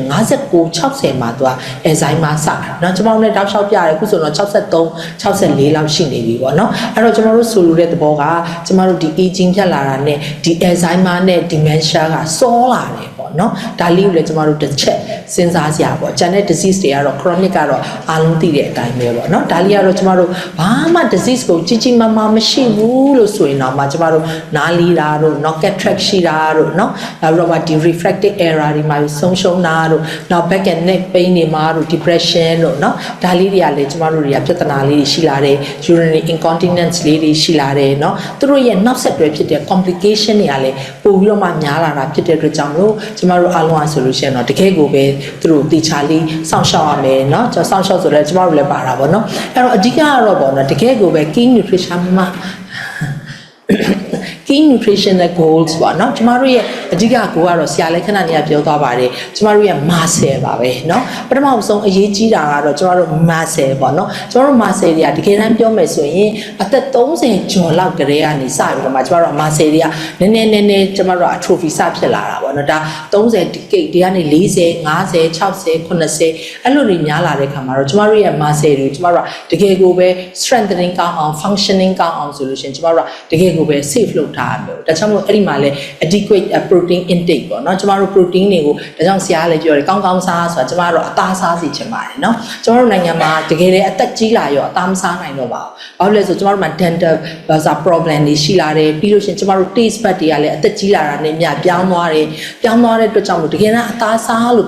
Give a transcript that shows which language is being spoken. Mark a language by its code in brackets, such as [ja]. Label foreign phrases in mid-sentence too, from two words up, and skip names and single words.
[my] 59 60 မှာသူက Alzheimer စတာနော်ကျမတို့လည်းတောက်လျှောက်ပြတယ်အခုဆိုတော့63 64လောက်ရှိနေပြီပေါ့နော်အဲ့တော့ကျမတို့ဆိုလိုတဲ့သဘောကကျမတို့ဒီ aging ဖြတ်လာတာနဲ့ဒီ Alzheimer နဲ့ dementia ကစောလာတယ်ပေါ့နော်ဒါလေးကိုလည်းကျ မတို့တစ်ချက်စဉ်းစားစရာပေါ့ကျန်တဲ့ disease တွေကတော့ chronic ကတော့အားလုံးသိတဲ့အတိုင်းပဲပေါ့နော်ဒါလေးကတော့ကျမတို့ဘာမှ disease ကိုကြီးကြီးမားမားမရှိဘူး လို့ဆိုရင်တော့မှကျမတို့နားလီတာတို့ [en] knock cataract [my] ရှိတာတို့နော်နောက်ပြီးတော့ဒီ [en] refractive error [my] တွေမှာဆုံးရှုံးတာတို့နောက် [en] back and neck pain [my] တွေမှာတို့ depression တို့နော်ဒါလေးတွေကလည်းကျမတို့တွေကပြဿနာလေးတွေရှိလာတယ် [en] urinary incontinence [my] လေးတွေရှိလာတယ်နော်သူတို့ရဲ့နောက်ဆက်တွဲဖြစ်တဲ့ complication တွေကလည်းပိုပြီးတော့မှများလာတာဖြစ်တဲ့အတွက်ကြောင့်မလို့ကျမတို့အားလုံးအားဆိုလို့ရှိရင်တော့တကယ်ကိုပဲသူတို့တေချာလေးစောင့်ရှောက်ရမယ်เนาะကျွန်တော်စောင့်ရှောက်ဆိုတော့ကျမတို့လည်းပါတာပေါ့เนาะအဲ့တော့အဓိကကတော့ပေါ့เนาะတကယ်ကိုပဲ [en] key nutrition [my] မှာ [en] key nutritional goals [my] ပေါ့နော်ကျမတို့ရဲ့အဓိက goal ကတော့ဆရာလည်းခဏနေရပြောသွားပါတယ်ကျမတို့ရဲ့ muscle ပါပဲเนาะပထမဆုံးအရေးကြီးတာကတော့ကျမတို့ muscle ပေါ့နော်ကျမတို့ muscle တွေကတကယ်တမ်းပြောမယ်ဆိုရင်အသက်30ကျော်လောက်ကလေးကနေစပြီးတော့မှကျမတို့ muscle တွေကနည်းနည်းကျမတို့ atrophy စဖြစ်လာတာ ပေါ့နော်ဒါ30 decade တွေကနေ40 50 60 80အဲ့လိုတွေများလာတဲ့ခါမှာတော့ကျမတို့ရဲ့ muscle တွေကျမတို့တကယ်ကိုပဲ strengthening ကောင်းအောင် functioning ကောင်းအောင်ဆိုလို့ရှိရင်ကျမတို့တကယ်ကိုပဲ safe လုပ်ထားရမယ်ဒါကြောင့်မို့အဲ့ဒီမှာလဲ adequate protein intake ပေါ့ နော်ကျမတို့ protein တွေကိုဒါကြောင့်ဆရာလည်းပြောတယ်ကောင်းကောင်းစားဆိုတာကျမတို့အသားစားစီချင်ပါတယ်နော်ကျမတို့နိုင်ငံမှာတကယ်လည်းအသက်ကြီးလာရောအသားမစားနိုင်တော့ပါဘူးဘာလို့လဲဆို ကျမတို့မှာ [en] dental problem [my] တွေရှိလာတယ်ပြီးလို့ရှိရင်ကျမတို့ [en] taste bud [my] တွေကလည်းအသက်ကြီးလာတာနဲ့မျှပြောင်းသွားတဲ့အတွက်ကြောင့်မို့တကယ်တော့အသားစားလို့